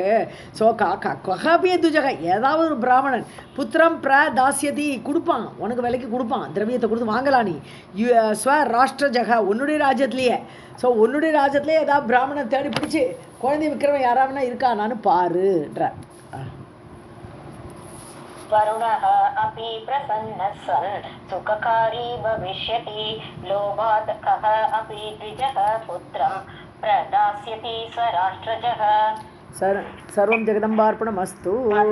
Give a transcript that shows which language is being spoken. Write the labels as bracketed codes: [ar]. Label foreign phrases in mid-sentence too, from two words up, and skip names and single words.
[ta] ஸோ ககாபிய துஜக, ஏதாவது ஒரு பிராமணன் [sa] पुत्रं प्रदास्यति, [ta] கொடுப்பான் உனக்கு, விலைக்கு கொடுப்பான், திரவியத்தை கொடுத்து வாங்கலாம். நீ ஸ்வராஷ்டிரஜக, உன்னுடைய ராஜ்யத்திலேயே. ஸோ உன்னுடைய ராஜ்யத்திலேயே ஏதாவது பிராமணன் தேடி பிடிச்சி குழந்தை விற்கிறவன் யாராவனா இருக்கானான்னு பாருன்ற. [sa] वरुणः अपि प्रसन्नः सन् सुखकारी भविष्यति. लोभात् कः अपि द्विजः पुत्रं प्रदास्यति स्वराष्ट्रजः. सर्वं जगदम्बार्पणमस्तु.